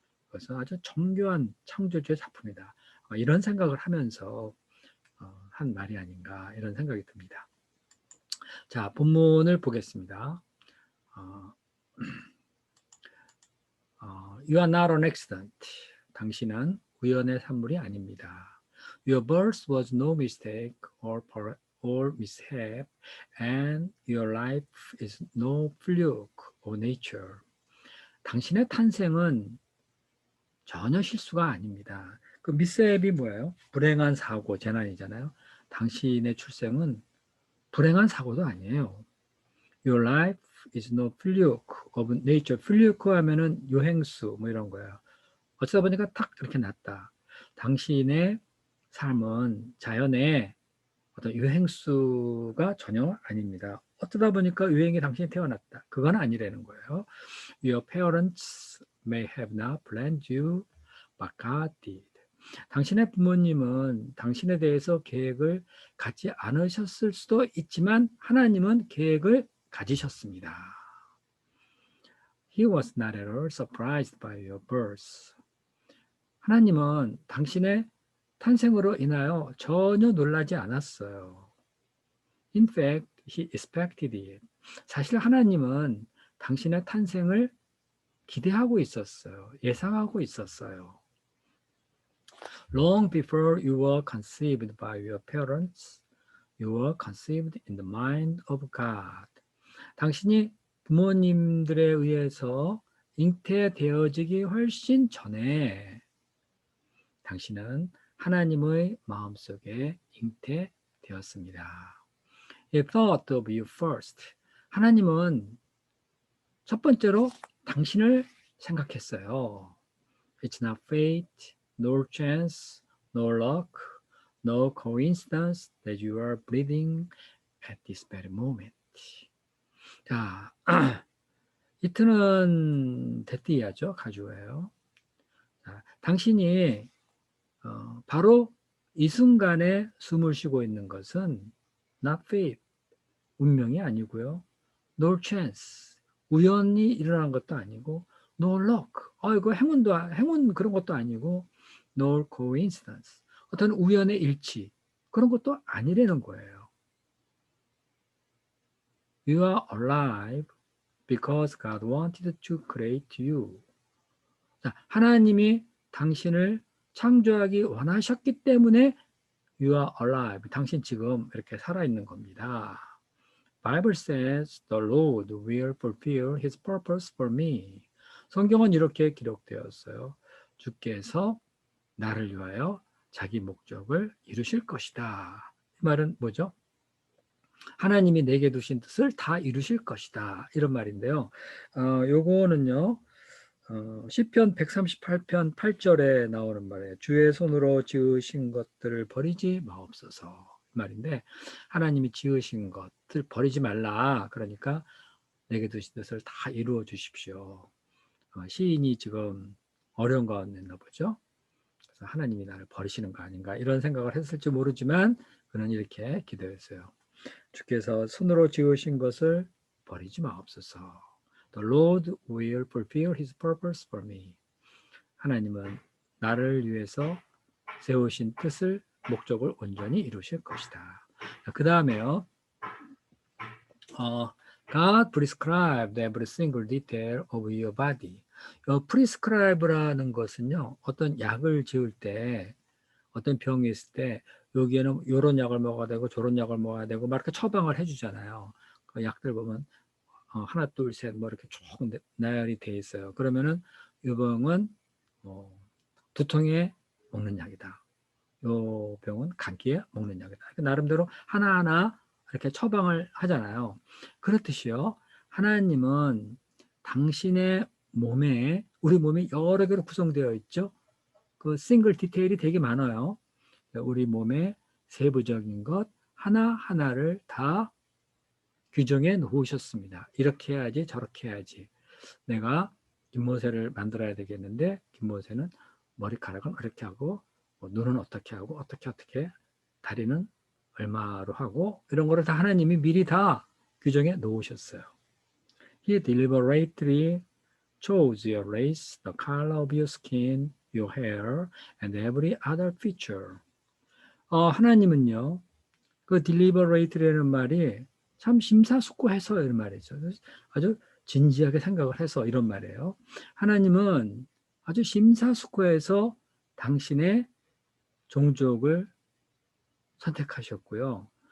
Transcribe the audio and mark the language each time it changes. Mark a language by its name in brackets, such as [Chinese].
[Korean] 그래서 아주 정교한 창조주의 작품이다. 이런 생각을 하면서 한 말이 아닌가 이런 생각이 듭니다. 자, 본문을 보겠습니다. [English] You are not an accident. [Korean] 당신은 우연의 산물이 아닙니다. [English] Your birth was no mistake or mishap, and your life is no fluke of nature. [Korean] 당신의 탄생은 전혀 실수가 아닙니다. 그 미스헵이 뭐예요? 불행한 사고, 재난이잖아요. 당신의 출생은 불행한 사고도 아니에요. [English] Your life is no fluke of nature. [Korean] fluke 하면은 요행수 뭐 이런 거예요. 어쩌다 보니까 탁 이렇게 났다. 당신의 삶은 자연의 어떤 유행수가 전혀 아닙니다. 어쩌다 보니까 유행이 당신이 태어났다. 그건 아니라는 거예요. [English] Your parents may have not planned you, but God did. [Korean] 당신의 부모님은 당신에 대해서 계획을 갖지 않으셨을 수도 있지만 하나님은 계획을 가지셨습니다. [English] He was not at all surprised by your birth. [Korean] 하나님은 당신의 탄생으로 인하여 전혀 놀라지 않았어요. [English] In fact, he expected it. [Korean] 사실 하나님은 당신의 탄생을 기대하고 있었어요. 예상하고 있었어요. [English] Long before you were conceived by your parents, you were conceived in the mind of God. [Korean] 당신이 부모님들에 의해서 잉태되어지기 훨씬 전에 당신은 하나님의 마음속에 잉태되었습니다. [English] He thought of you first. [Korean] 하나님은 첫 번째로 당신을 생각했어요. [English] It's not fate, no chance, no luck, no coincidence that you are breathing at this very moment. [Korean] 자, 이트는 대띠야죠. 가주어예요. 당신이 바로 이 순간에 숨을 쉬고 있는 것은 [English] not fate, [Korean] 운명이 아니고요. [English] no chance, [Korean] 우연히 일어난 것도 아니고 [English] no luck, [Korean] 이거 행운 그런 것도 아니고 [English] no coincidence, [Korean] 어떤 우연의 일치 그런 것도 아니라는 거예요. [English] You are alive because God wanted to create you. [Korean] 자, 하나님이 당신을 창조하기 원하셨기 때문에 [English] you are alive. [Korean] 당신 지금 이렇게 살아있는 겁니다. [English] Bible says the Lord will fulfill his purpose for me. [Korean] 성경은 이렇게 기록되었어요. 주께서 나를 위하여 자기 목적을 이루실 것이다. 이 말은 뭐죠? 하나님이 내게 두신 뜻을 다 이루실 것이다. 이런 말인데요. 요거는요. 시편 138편 8절에 나오는 말이에요. 주의 손으로 지으신 것들을 버리지 마옵소서 말인데, 하나님이 지으신 것들 버리지 말라. 그러니까 내게 두신 뜻을 다 이루어 주십시오. 시인이 지금 어려운 가운데 있나 보죠. 그래서 하나님이 나를 버리시는 거 아닌가 이런 생각을 했을지 모르지만 그는 이렇게 기도했어요. 주께서 손으로 지으신 것을 버리지 마옵소서. [English] The Lord will fulfill his purpose for me. [Korean] 하나님은 나를 위해서 세우신 뜻을, 목적을 온전히 이루실 것이다. 그 다음에요. [English] God prescribed every single detail of your body. [Korean] prescribe라는 것은요, 어떤 약을 지을 때, 어떤 병이 있을 때, 여기에는 이런 약을 먹어야 되고, 저런 약을 먹어야 되고, 막 이렇게 처방을 해주잖아요. 그 약들 보면, 하나, 둘, 셋, 뭐 이렇게 쭉 나열이 돼 있어요. 그러면은, 이 병은, 두통에 먹는 약이다. 이 병은 감기에 먹는 약이다. 나름대로 하나하나 이렇게 처방을 하잖아요. 그렇듯이요. 하나님은 당신의 몸에, 우리 몸이 여러 개로 구성되어 있죠. 그 싱글 디테일이 되게 많아요. 우리 몸의 세부적인 것 하나하나를 다 규정해 놓으셨습니다. 이렇게 해야지 저렇게 해야지. 내가 김모세를 만들어야 되겠는데 김모세는 머리카락은 이렇게 하고 눈은 어떻게 하고 어떻게 다리는 얼마로 하고 이런 거를 다 하나님이 미리 다 규정해 놓으셨어요. [English] He deliberately chose your race, the color of your skin, your hair, and every other feature. [Korean] 하나님은요, 그 deliberate라는 말이 참 심사숙고해서 이런 말이죠. 아주 진지하게 생각을 해서 이런 말이에요. 하나님은 아주 심사숙고해서 당신의 종족을 선택하셨고요.